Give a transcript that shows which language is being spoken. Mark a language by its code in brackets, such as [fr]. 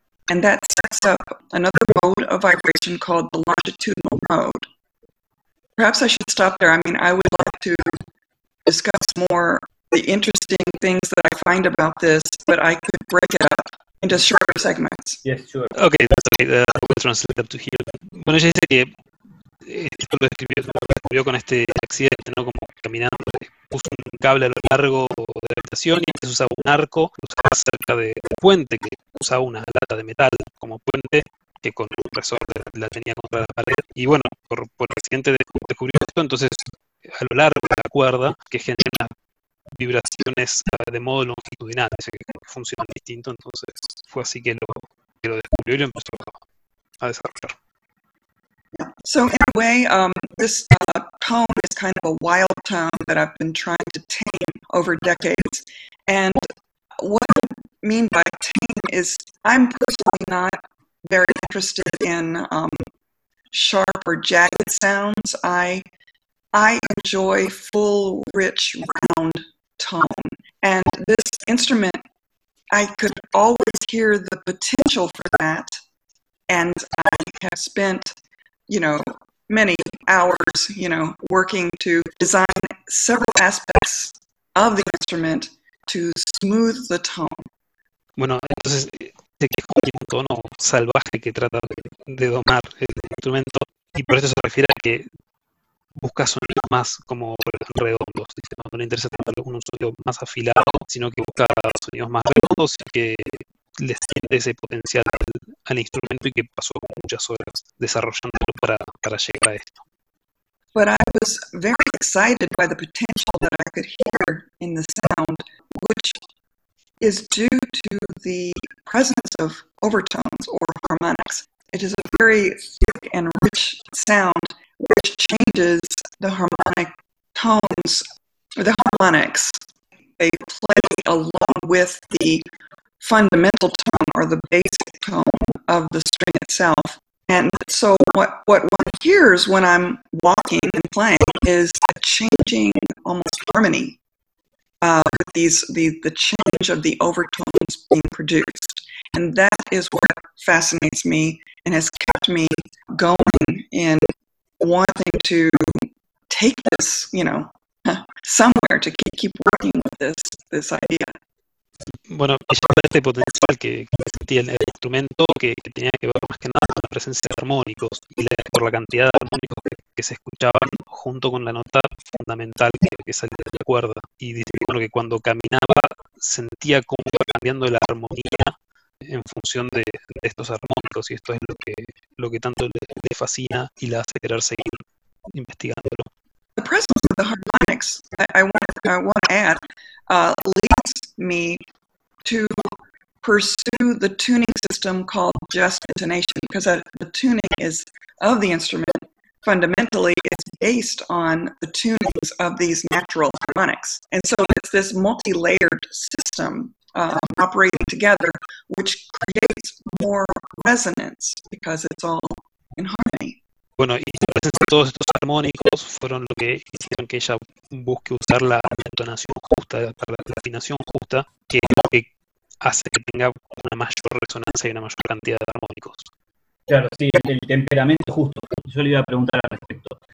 [en] And that sets up another mode of vibration called the longitudinal mode. Perhaps I should stop there. I mean, I would like to discuss more the interesting things that I find about this, but I could break it up into shorter segments. Yes, sure. Okay, that's okay. We'll translate up to here. [es] Bueno, ella dice que lo escribió con este accidente, ¿no? Como caminando, puso un cable a lo largo de la habitación y antes usaba un arco, lo usaba cerca del puente, que usaba una lata de metal como puente, que con un resorte la tenía contra la pared. Y bueno, por accidente descubrió esto, entonces a lo largo de la cuerda, que genera vibraciones de modo longitudinal, dice que funciona distinto, entonces fue así que lo descubrió y lo empezó a desarrollar. [en] So in a way, this tone is kind of a wild tone that I've been trying to tame over decades. And what I mean by tame is I'm personally not very interested in sharp or jagged sounds. I enjoy full, rich, round tone. And this instrument, I could always hear the potential for that. And I have spent, you know, many hours, you know, working to design several aspects of the instrument to smooth the tone. [es] Bueno, entonces, de que es como un tono salvaje que trata de domar el instrumento, y por eso se refiere a que busca sonidos más como redondos. Dice, no le interesa tanto un sonido más afilado, sino que busca sonidos más redondos y que le siente ese potencial al instrumento y que pasó muchas horas desarrollándolo para llegar a esto. [en] But I was very excited by the potential that I could hear in the sound, which is due to the presence of overtones or harmonics. It is a very thick and rich sound which changes the harmonic tones, or the harmonics. They play along with the fundamental tone or the basic tone of the string itself. And so what one hears when I'm walking and playing is a changing almost harmony with the change of the overtones being produced. And that is what fascinates me and has kept me going in wanting to take this, you know, somewhere to keep working with this idea. [es] Bueno, ella habla de este potencial que sentía en el instrumento, que tenía que ver más que nada con la presencia de armónicos, y por la cantidad de armónicos que se escuchaban junto con la nota fundamental que salía de la cuerda. Y dice, bueno, que cuando caminaba sentía cómo iba cambiando la armonía en función de estos armónicos, y esto es lo que tanto le fascina y la hace querer seguir investigándolo. [en] The presence of the harmonics, I want to add, leads me to pursue the tuning system called just intonation, because the tuning is of the instrument. Fundamentally, it's based on the tunings of these natural harmonics. And so it's this multi-layered system operating together, which creates more resonance, because it's all in harmony. [es] Bueno, y la presencia de todos estos armónicos fueron lo que hicieron que ella busque usar la entonación justa, la afinación justa, que es lo que hace que tenga una mayor resonancia y una mayor cantidad de armónicos. Claro, sí, el temperamento justo. Yo le iba a preguntar al respecto.